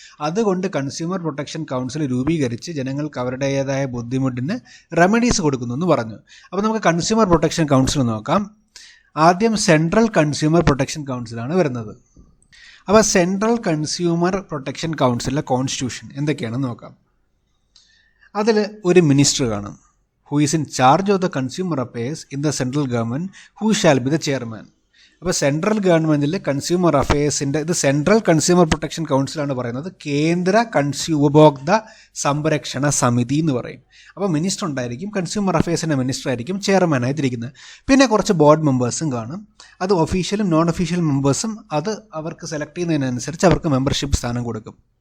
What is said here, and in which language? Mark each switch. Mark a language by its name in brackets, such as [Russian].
[Malayalam] അതുകൊണ്ട് consumer protection council രൂപീകരിച്ച് ജനങ്ങൾക്ക് അവരുടേതായ ബുദ്ധിമുട്ടിന് റെമഡീസ് കൊടുക്കുന്നു എന്ന് പറഞ്ഞു. അപ്പോൾ നമുക്ക് കൺസ്യൂമർ പ്രൊട്ടക്ഷൻ കൗൺസിൽ നോക്കാം. ആദ്യം സെൻട്രൽ കൺസ്യൂമർ പ്രൊട്ടക്ഷൻ കൗൺസിലാണ് വരുന്നത്. അപ്പോൾ സെൻട്രൽ കൺസ്യൂമർ പ്രൊട്ടക്ഷൻ കൗൺസിലിലെ കോൺസ്റ്റിറ്റ്യൂഷൻ എന്തൊക്കെയാണെന്ന് നോക്കാം. അതിൽ ഒരു മിനിസ്റ്റർ കാണും, [English] who is in charge of the consumer affairs in the central government, who shall be the chairman. [Malayalam] അപ്പോൾ സെൻട്രൽ ഗവൺമെൻറ്റിൽ കൺസ്യൂമർ അഫയേഴ്സിൻ്റെ ഇത് സെൻട്രൽ കൺസ്യൂമർ പ്രൊട്ടക്ഷൻ കൗൺസിലാണ് പറയുന്നത്. കേന്ദ്ര ഉപഭോക്തൃ സംരക്ഷണ സമിതി എന്ന് പറയും. അപ്പോൾ മിനിസ്റ്റർ ഉണ്ടായിരിക്കും, കൺസ്യൂമർ അഫയേഴ്സിൻ്റെ മിനിസ്റ്റർ ആയിരിക്കും ചെയർമാനായിട്ടിരിക്കുന്നത്. പിന്നെ കുറച്ച് ബോർഡ് മെമ്പേഴ്സും കാണും. അത് ഒഫീഷ്യലും നോൺ ഒഫീഷ്യൽ മെമ്പേഴ്സും, അത് അവർക്ക് സെലക്ട് ചെയ്യുന്നതിനനുസരിച്ച് അവർക്ക് മെമ്പർഷിപ്പ് സ്ഥാനം കൊടുക്കും.